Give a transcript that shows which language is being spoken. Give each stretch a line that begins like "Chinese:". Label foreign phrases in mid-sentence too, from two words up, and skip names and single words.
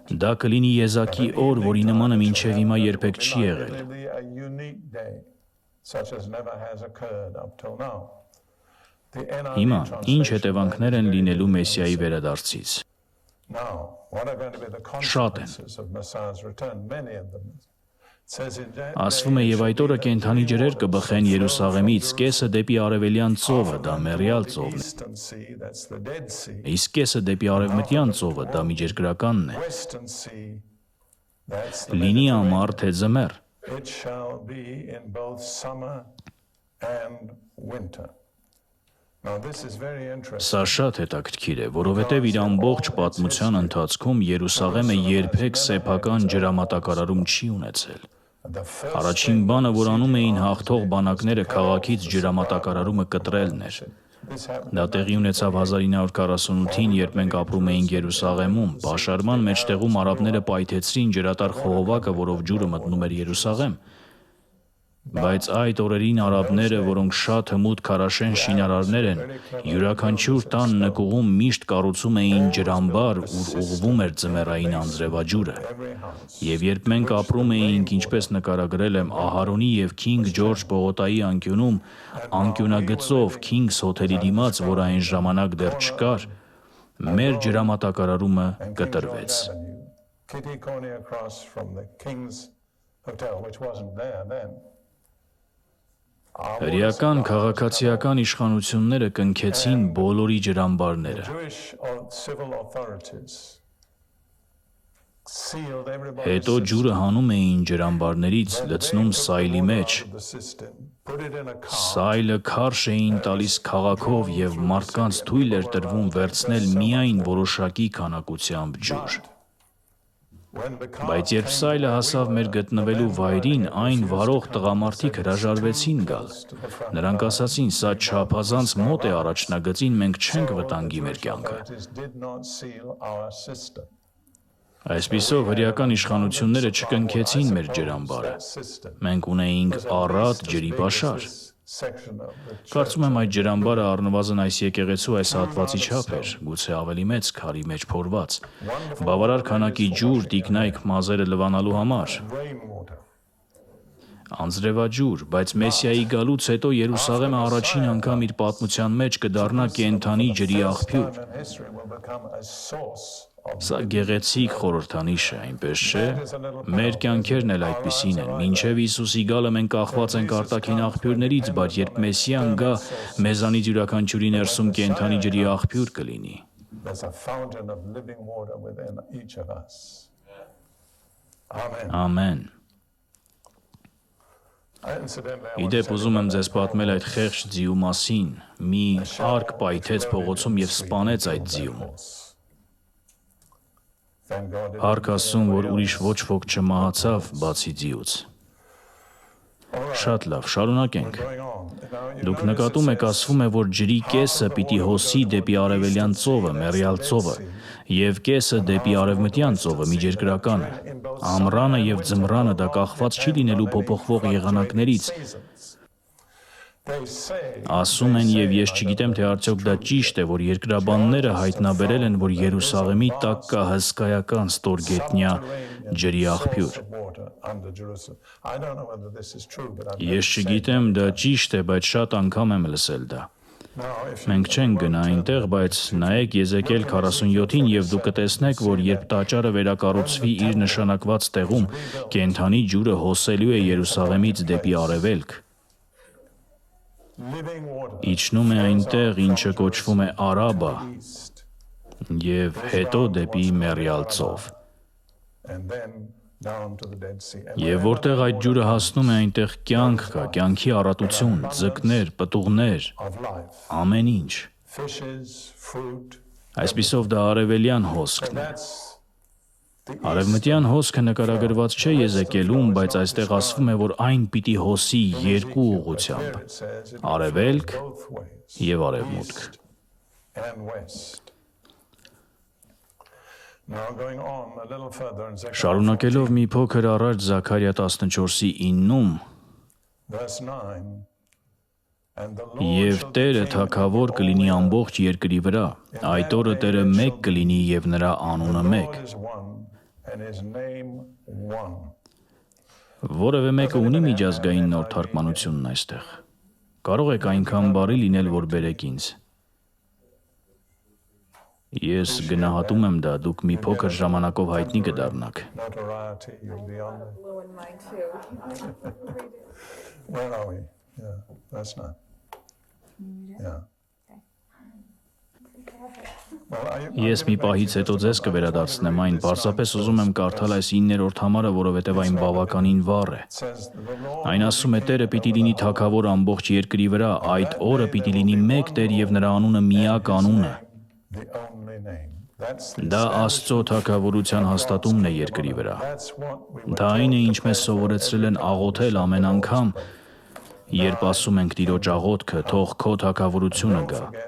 Armenian: Դա կլինի եզակի օր, որի նմանը մինչև հիմա երբեք չի եղել։
English: It will be a unique day, such as never has occurred up till now. The
Armenian: Հիմա NIV ինչ
English: translation
Armenian: հետևանքներ են լինելու Մեսիայի վերադարձից։
English: Now, what are going to be the
Armenian: Շատ են։
English: consequences of Messiah's return? Many of them. It says in that
Armenian: Ասվում է եւ այդ օրը կենթանի ջրեր կբխեն Երուսաղեմից, կեսը դեպի արևելյան ծովը, դա մեռյալ ծովն է,
English: Eastern Sea, that's the Dead Sea.
Armenian: իսկ կեսը դեպի արևմտյան ծովը, դա միջերկրականն է։
English: Western Sea,
Armenian: լինի ամառ թե ձմեռ։
English: It shall be in both summer and winter. Now this is very interesting.
Armenian: Սա շատ հետաքրքիր է, որովհետև իր ամբողջ պատմության ընթացքում Երուսաղեմը երբեք սեփական ջրամատակարարում չի ունեցել։
English: The first
Armenian: Առաջին բանը, որ անում էին հաղթող բանակները քաղաքից ջրամատակարարումը կտրելն էր։
English: this happened.
Armenian: Դա տեղի ունեցավ 1948-ին, երբ մենք ապրում էինք Երուսաղեմում։ Պաշարման մեջտեղում արաբները պայթեցրին ջրատար խողովակը, որով ջուրը մտնում էր Երուսաղեմ։ Բայց այդ օրերին արաբները, որոնք շատ հմուտ քարաշեն շինարարներ են, յուրաքանչյուր տան նկուղում միշտ կառուցում էին ջրամբար, ուր ուղղվում էր ձմեռային անձրևաջուրը։ Եվ երբ մենք ապրում էինք, ինչպես նկարագրել եմ, Ահարոնի եւ Քինգ Ջորջ պողոտայի անկյունում, անկյունագծով King's Hotel-ի դիմաց, որ այն ժամանակ դեռ չկար, մեր ջրամատակարարումը կտրվեց։
English: Kitty Corner across from the King's Hotel, which wasn't there then.
Armenian: Հրեական քաղաքացիական իշխանությունները կնքեցին բոլորի ջրամբարները։
English: Jewish civil authorities sealed everybody's
Armenian: Հետո ջուրը հանում էին ջրամբարներից, լցնում սայլի մեջ։
English: the system, put it in a car.
Armenian: Սայլը քարշ էին տալիս քաղաքով եւ մարդկանց թույլ էր տրվում վերցնել միայն որոշակի քանակությամբ ջուր։
English: When the car
Armenian: Բայց երբ սայլը հասավ մեր գտնվելու վայրին, այն վարող տղամարդիկ հրաժարվեցին գալ։ Նրանք ասացին, սա չափազանց մոտ է առաջնագծին, մենք չենք վտանգի մեր կյանքը։
English: did not seal our system.
Armenian: Այսպիսով հրեական իշխանությունները չկնքեցին մեր ջրամբարը։ Մենք ունեինք առատ ջրի պաշար։
English: Section of the
Armenian: Կարծում եմ այդ ջրամբարը առնվազն այս եկեղեցու այս հատվածի չափ էր, գուցե ավելի մեծ քարի մեջ փորված։ Բավարար քանակի ջուր, տիկնայք մազերը լվանալու համար։
English: rainwater.
Armenian: Անձրևաջուր, բայց Մեսիայի գալուց հետո Երուսաղեմը առաջին անգամ իր պատմության մեջ կդառնա կենդանի ջրի աղբյուր։
English: And history will become a source of
Armenian: Սա գեղեցիկ խորհրդանիշ է, այնպես չէ։ Մեր կյանքերն էլ այդպիսին են։ Մինչև Հիսուսի գալը մենք կախված ենք արտաքին աղբյուրներից, բայց երբ Մեսիան գա, մեզանից յուրաքանչյուրի ներսում կենդանի ջրի աղբյուր կլինի։
English: there's a fountain of living water within each of us. Amen.
Armenian: Ամեն։
English: Incidentally, I want to
Armenian: Իդեպ
English: say
Armenian: ուզում եմ ձեզ պատմել այդ խեղճ ձիու մասին։ Մի արկ պայթեց փողոցում եւ սպանեց այդ ձիուն։
English: thank God it
Armenian: Արկ ասում, որ ուրիշ ոչ ոք չմահացավ, բացի ձիուց։ Շատ լավ, շարունակենք։
English: going on. Now,
Armenian: Դուք նկատում եք, ասվում է, որ ջրի կեսը պիտի հոսի դեպի արևելյան ծովը, Մեռյալ ծովը, եւ կեսը դեպի արևմտյան ծովը, Միջերկրականը։ Ամռանը եւ ձմռանը դա կախված չի լինելու փոփոխվող եղանակներից։
English: they say
Armenian: Ասում են, եւ ես չգիտեմ, թե արդյոք դա ճիշտ է, որ երկրաբանները հայտնաբերել են, որ Երուսաղեմի տակ կա հսկայական ստորգետնյա ջրի աղբյուր։
English: water under Jerusalem. I don't know whether this is true, but I've
Armenian: Ես չգիտեմ, դա ճիշտ է, բայց շատ անգամ եմ լսել դա։
English: now if you
Armenian: Մենք չենք գնա այնտեղ, բայց նայեք Եզեկիել 47-ին եւ դուք կտեսնեք, որ երբ տաճարը վերակառուցվի իր նշանակված տեղում, կենդանի ջուրը հոսելու է Երուսաղեմից դեպի արևելք։
English: living water
Armenian: Իջնում է այնտեղ, ինչը կոչվում է Արաբա,
English: east
Armenian: եւ հետո դեպի Մեռյալ ծով։
English: and then down to the Dead Sea. And
Armenian: Եվ որտեղ այդ ջուրը հասնում է, այնտեղ կյանք կա, կյանքի առատություն, ձկներ, պտուղներ,
English: of life,
Armenian: ամեն ինչ։
English: fishes, fruit.
Armenian: Այսպիսով դա արևելյան հոսքն է։
English: That's the
Armenian: Արևմտյան հոսքը նկարագրված չէ Եզեկիելում, բայց այստեղ ասվում է, որ այն պիտի հոսի երկու ուղղությամբ՝
English: it says it
Armenian: արևելք
English: both ways,
Armenian: եւ արևմուտք։
English: and west. Now going on a little further in Zechariah
Armenian: Շարունակելով մի փոքր առաջ Զաքարիա 14-ի 9-ում,
English: verse 9. And the Lord
Armenian: եւ
English: shall
Armenian: Տերը
English: declare
Armenian: թագավոր կլինի ամբողջ երկրի վրա, այդ օրը Տերը մեկ կլինի եւ նրա անունը մեկ։
English: God is one and his name one.
Armenian: Որևէ մեկը ունի միջազգային նոր թարգմանությունն այստեղ։ Կարող եք այնքան բարի լինել, որ բերեք ինձ։ Ես գնահատում եմ դա, դուք մի փոքր ժամանակով հայտնի կդառնաք։
English: Notoriety, you'll be on there. Blue and mine too. Where are we? Yeah, that's not. Yeah.
Armenian: Ես մի պահից հետո ձեզ կվերադարձնեմ այն, պարզապես ուզում եմ կարդալ այս 9-րդ համարը, որովհետև այն բավականին վառ է։ Այն ասում է. Տերը պիտի լինի թագավոր ամբողջ երկրի վրա, այդ օրը պիտի լինի մեկ Տեր և նրա անունը միակ անունը։ Դա Աստծո թագավորության հաստատումն է երկրի վրա։ Դա այն է, ինչ մեզ սովորեցրել են աղոթել ամեն անգամ, երբ ասում ենք Տիրոջ աղոթքը, թող քո թագավորությունը գա։